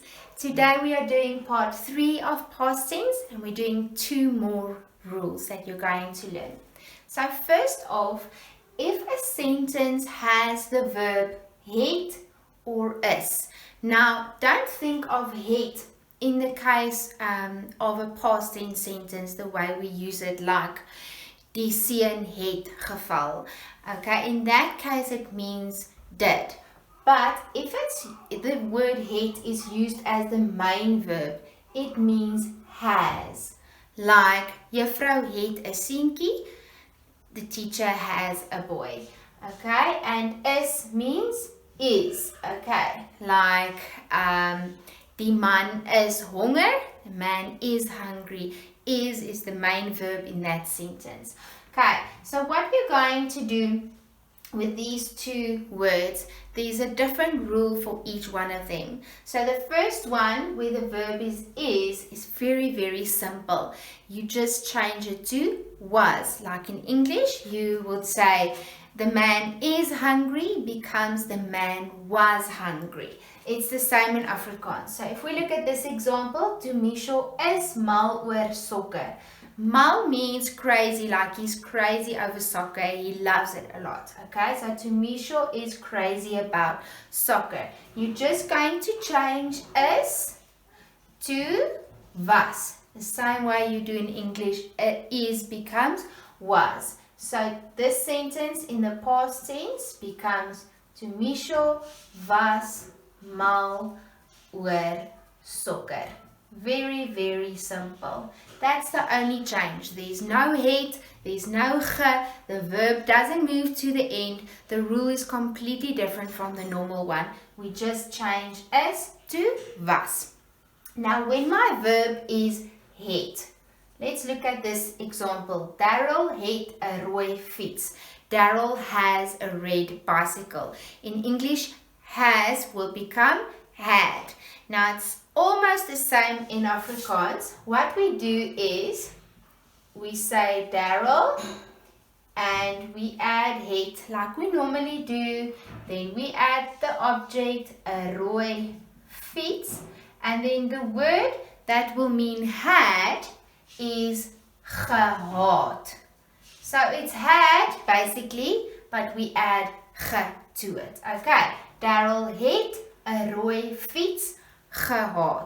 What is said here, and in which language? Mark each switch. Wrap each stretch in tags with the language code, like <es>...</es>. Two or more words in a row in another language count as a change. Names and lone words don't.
<en>Today we are doing part 3 of past tense, and we're doing 2 more rules that you're going to learn. So first off, if a sentence has the verb het or is. Now don't think of het in the case of a past tense sentence the way we use it, like</en> <af>die seun het geval.</af> <en>Okay, in that case it means did. But if the word het is used as the main verb, it means has. Like,</en> <af>juffrou het 'n seentjie,</af> <en>the teacher has a boy. Okay, and is means is. Okay, like</en> <af>die man is honger,</af> <en>the man is hungry. Is the main verb in that sentence. Okay, so what we're going to do with these 2 words, there's a different rule for each one of them. So the first one, where the verb is very, very simple. You just change it to was. Like in English, you would say, the man is hungry becomes the man was hungry. It's the same in Afrikaans. So if we look at this example,</en> <af>Tumisho is mal oor sokker.</af> <en>Mal means crazy, like he's crazy over soccer. He loves it a lot. Okay, so Tumisho is crazy about soccer. You're just going to change is to was. The same way you do in English, is becomes was. So this sentence in the past tense becomes</en> <af>Tumisho was mal oor soccer.</af> <en>Very, very simple. That's the only change. There's no het, there's no ge, the verb doesn't move to the end. The rule is completely different from the normal one. We just change is to was. Now when my verb is het, let's look at this example.</en> <af>Daryl het 'n rooi fiets.</af> <en>Daryl has a red bicycle. In English, has will become had. Now it's almost the same in Afrikaans. What we do is we say Daryl and we add het like we normally do. Then we add the object,</en> <af>'n rooi fiets,</af> <en>and then the word that will mean had is gehad. So it's had basically, but we add ge to it.</en> <af>Okay, Daryl het 'n rooi fiets gehad.</af>